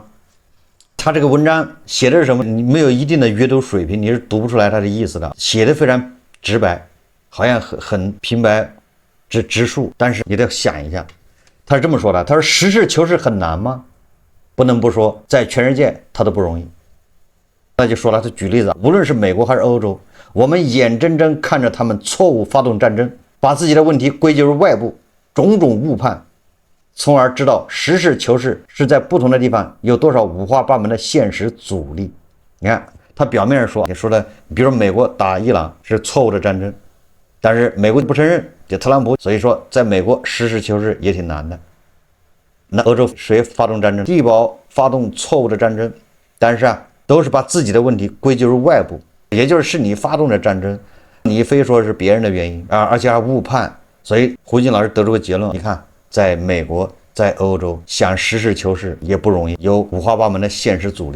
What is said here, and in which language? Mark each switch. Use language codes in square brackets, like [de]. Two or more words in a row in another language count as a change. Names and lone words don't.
[zh] 他這個文章寫的是什麼？你沒有一定的閱讀水平，你是讀不出來他的意思的。寫的非常直白，好像很平白直述，但是你得想一下。他是這麼說的，他說實事求是很難嗎？不能不說，在全世界他都不容易。那就說了，他舉例子，無論是美國還是歐洲，我們眼睜睜看着他們錯誤發動戰爭，把自己的問題歸咎於外部，種種誤判，從而知道實事求是是在不同的地方有多少五花八門的现實阻力。你看他表面上说，你说的，比如说美国打伊朗是錯誤的戰爭，但是美國不承認，就特朗普，所以說在美国實事求是也挺難的。那歐洲誰發動戰爭？地保發動錯誤的戰爭，但是都是把自己的問題歸咎於外部，也就是你發動的戰爭，你非說是別人的原因而且還誤判。所以胡金老師得出個結論，你看在美國在歐洲想實事求是也不容易，有五花八門的現實阻力。